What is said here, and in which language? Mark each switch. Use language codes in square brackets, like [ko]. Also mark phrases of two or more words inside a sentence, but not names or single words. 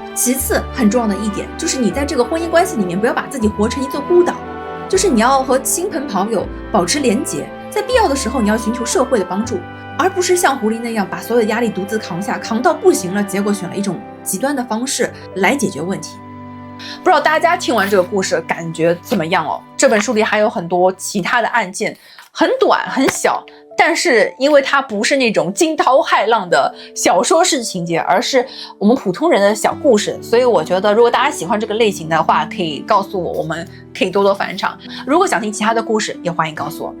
[zh] 其次很重要的一點就是你在這個婚姻關係裡面不要把自己活成一座孤島，就是你要和親朋好友保持連結，在必要的時候你要尋求社會的幫助，而不是像胡林那樣把所有的壓力獨自扛下，扛到不行了，結果選了一種極端的方式來解決問題。不知道大家聽完這個故事感覺怎麼樣哦？這本書裡還有很多其他的案件，很短很小，但是因為它不是那種驚濤駭浪的小說式情節，而是我們普通人的小故事，所以我覺得如果大家喜歡這個類型的話，可以告訴我，我們可以多多返場。如果想聽其他的故事，也歡迎告訴我。